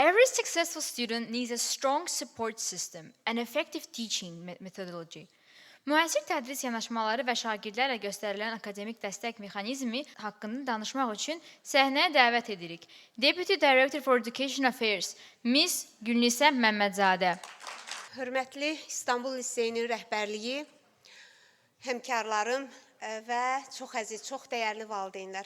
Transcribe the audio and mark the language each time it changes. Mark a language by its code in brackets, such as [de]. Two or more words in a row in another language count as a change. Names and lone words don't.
[en] Every successful student needs a strong support system and effective teaching methodology. [az] Müasir tədris yanaşmaları və şagirdlərlə göstərilən akademik dəstək mexanizmi haqqında danışmaq üçün səhnəyə dəvət edirik. [en] Deputy Director for Education Affairs, Miss Gülnisə Məmmədzadə. [az] Hörmətli İstanbul Liseyinin rəhbərliyi, həmkarlarım və çox əziz, çox dəyərli valideynlər.